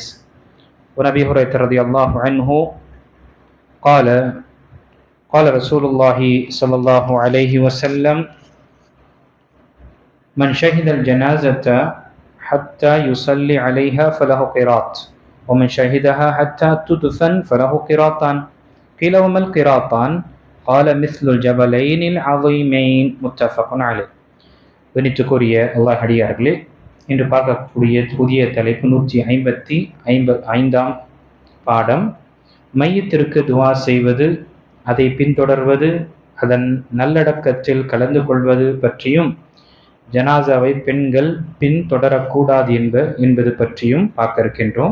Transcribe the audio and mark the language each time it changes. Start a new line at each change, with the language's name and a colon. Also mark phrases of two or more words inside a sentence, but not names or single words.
Arabic: ونبي هريرة رضي الله عنه قال رسول الله صلى الله عليه وسلم: من شهد الجنازة حتى يصلي عليها فله قيراط ومن شهدها حتى تدفن فله قيراطان. قيل وما القيراطان؟ قال مثل الجبلين العظيمين. متفق عليه.
Tamil: கணித்துக்குரிய அல்லாஹ் அடியார்களே, இன்று பார்க்கக்கூடிய புதிய தலைப்பு 155ஆம் பாடம். மையத்திற்கு துவா செய்வது, அதை பின்தொடர்வது, அதன் நல்லடக்கத்தில் கலந்து கொள்வது பற்றியும், ஜனாசாவை பெண்கள் பின்தொடரக்கூடாது என்பது பற்றியும் பார்க்க இருக்கின்றோம்.